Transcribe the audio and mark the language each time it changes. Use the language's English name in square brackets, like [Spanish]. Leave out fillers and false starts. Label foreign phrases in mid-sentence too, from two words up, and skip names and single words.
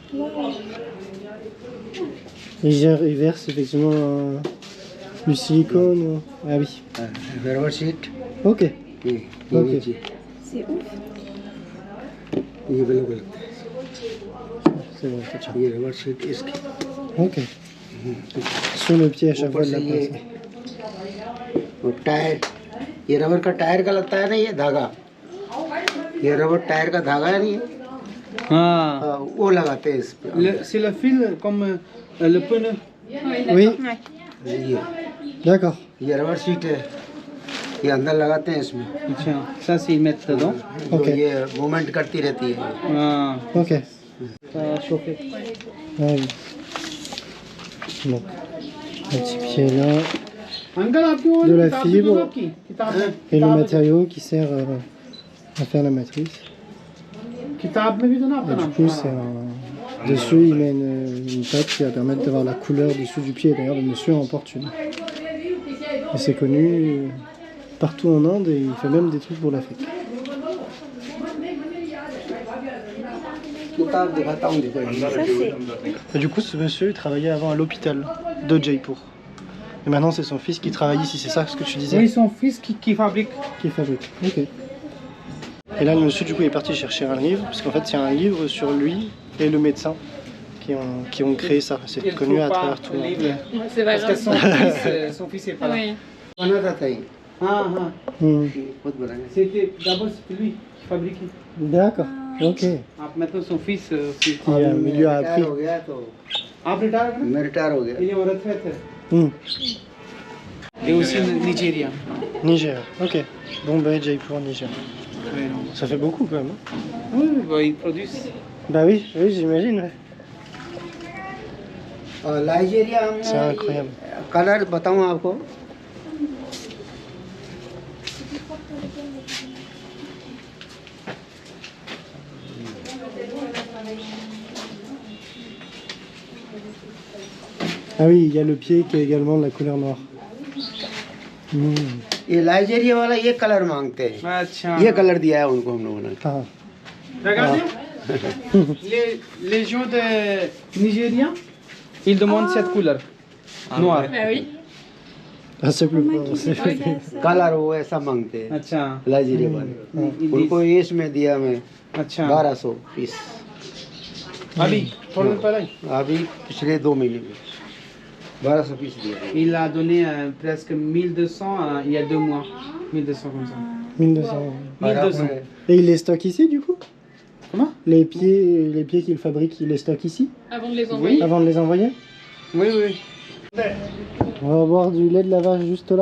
[French] Il verse effectivement du silicone. Ah oui. Ok. Ok. C'est ouf. C'est bon, c'est ça. Ok. Sur le pied à chaque fois de la pince. [Hindi] टायर ये रबर का टायर का लगता है ना ये धागा ये [English] rubber tyre [Hindi] का धागा है नहीं Ah, वो लगाते हैं इस पे [French] c'est le fil comme le pneu. Oui. [Hindi] ये [French] D'accord. [Hindi] ये [English] rubber seat [Hindi] है ये अंदर लगाते हैं इसमें [French] Tiens, ça c'est ils mettent dedans. [Hindi] जो [French] Ok. [Hindi] ये मूवमेंट करती रहती है Ah, [French] Ok. ça a chauffé. Ah oui. Donc, le petit pied là. [Hindi] Uncle, आपकी वो [French] De la [Hindi] किताब भी [French] fibre. [Hindi] दो आपकी? किताब है? [French] Et le [Hindi] किताब है? [French] matériau qui sert à faire la matrice. [Hindi] किताब में भी तो ना [French] Et [Hindi] आपका [French] du [Hindi] नाम [French] coup, c'est dessus, il met une plaque qui va permettre d'avoir la couleur dessous du pied. D'ailleurs, le monsieur en porte une. Et c'est connu partout en Inde et il fait même des trucs pour l'Afrique. [Hindi] किताब दिखाता हूँ देखो [French] Ça, c'est. Et du coup, ce monsieur, il travaillait avant à l'hôpital de Jaipur. Et maintenant, c'est son fils qui travaille ici. C'est ça ce que tu disais? Oui, son fils qui fabrique. Qui fabrique. Ok. Et là, le monsieur, du coup, est parti chercher un livre, parce qu'en fait, il y a un livre sur lui et le médecin qui ont créé ça. C'est Il connu trouve à pas travers tout le le monde. livre. C'est pas Parce que grave. son fils est pas là. Oui. [Hindi] बना रहता है Ah, ah. Hmm. खुद बनाए [French] C'était d'abord c'était lui qui fabriquait. D'accord. Ok. Maintenant son fils aussi. Qui a lui a appris. [Hindi] रिटायर हो गया तो आप रिटायर हो गए? मैं रिटायर हो गया [French] Il est en retraite. Hmm. Et aussi Nigeria. Niger. Ok. Bombay, Jaipur, Niger. Oui, non. Ça fait beaucoup quand même. Hein. Oui, bah, ils produisent. Bah oui, oui, j'imagine. Ouais. [Hindi] और नाइजीरिया [French] C'est [Hindi] हमने [French] incroyable. [Hindi] कलर बताऊँ आपको [French] Ah oui, il y a le pied qui est également de la couleur noire. Hmm. [Hindi] ये नाइजीरिया वाला ये कलर मांगते हैं अच्छा. ये कलर दिया है उनको हम लोगों ने Ah. [French] Regardez, les gens de Nigeria, ils demandent cette couleur. Noire. Bah oui. Ah, c'est plus fort. c'est- [Hindi] कलर वो ऐसा मांगते हैं अच्छा. नाइजीरिया वाले [French] Ils [Hindi] उनको [French] disent- [Hindi] इसमें दिया मैं अच्छा. 1200 पीस अभी थोड़ा दिन पहले अभी पिछले 2 महीने में 1200 पीस दिया [French] il a donné presque 1200 il y a 2 mois. 1200 comme ça. 1200. 1200. Et il les stocke ici du coup? Comment? Les pieds qu'il fabrique, il les stocke ici Avant de les envoyer. avant de les envoyer? Oui, oui. On va boire du lait de la vache juste là.